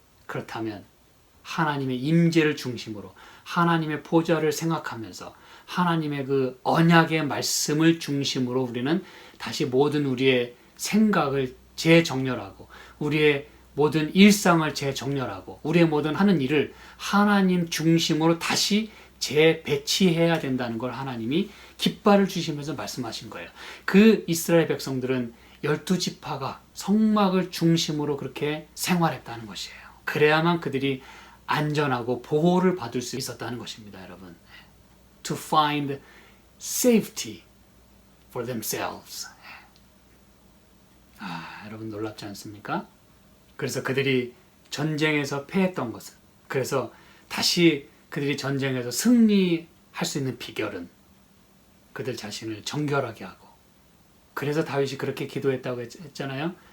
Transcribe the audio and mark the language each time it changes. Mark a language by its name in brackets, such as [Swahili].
[Korean] 그렇다면 하나님의 임재를 중심으로 하나님의 보좌를 생각하면서 하나님의 그 언약의 말씀을 중심으로 우리는 다시 모든 우리의 생각을 재정렬하고 우리의 모든 일상을 재정렬하고 우리의 모든 하는 일을 하나님 중심으로 다시 재배치해야 된다는 걸 하나님이 깃발을 주시면서 말씀하신 거예요. 그 이스라엘 백성들은 12지파가 성막을 중심으로 그렇게 생활했다는 것이에요. 그래야만 그들이 안전하고 보호를 받을 수 있었다는 것입니다, 여러분. [English] To find safety for themselves. [Korean] 여러분 놀랍지 않습니까? 그래서 그들이 전쟁에서 패했던 것은, 그래서 다시 그들이 전쟁에서 승리할 수 있는 비결은 그들 자신을 정결하게 하고, 그래서 다윗이 그렇게 기도했다고 했잖아요.